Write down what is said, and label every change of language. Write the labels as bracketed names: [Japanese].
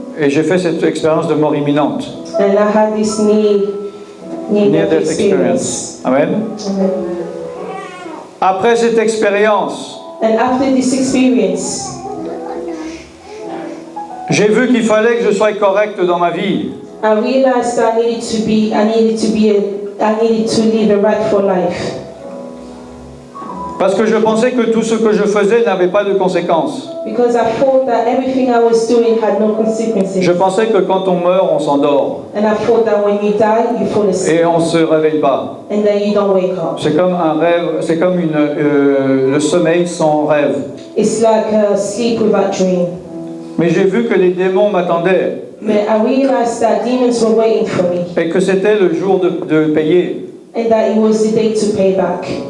[French] Et j'ai fait cette expérience de mort imminente. [English] and I had this near-death Near-death experience. Amen. [French] Après cette expérience, [English] And after this experience, [French] j'ai vu qu'il fallait que je sois correct dans ma vie. [English] I realized that I needed to live a rightful life. [French] Parce que je pensais que tout ce que je faisais n'avait pas de conséquences. [English] Because I thought that everything I was doing had no consequences. [French] Je pensais que quand on meurt, on s'endort. [English] And I thought that when you die, you fall asleep. [French] Et on ne se réveille pas. [English] And then you don't wake up. [French] C'est comme un rêve, c'est comme le sommeil sans rêve. [English] It's like a sleep without dream. [French] Mais j'ai vu que les démons m'attendaient [English] But I realized that demons were waiting for me. [French] et que c'était le jour de payer. [English] And that it was the day to pay back.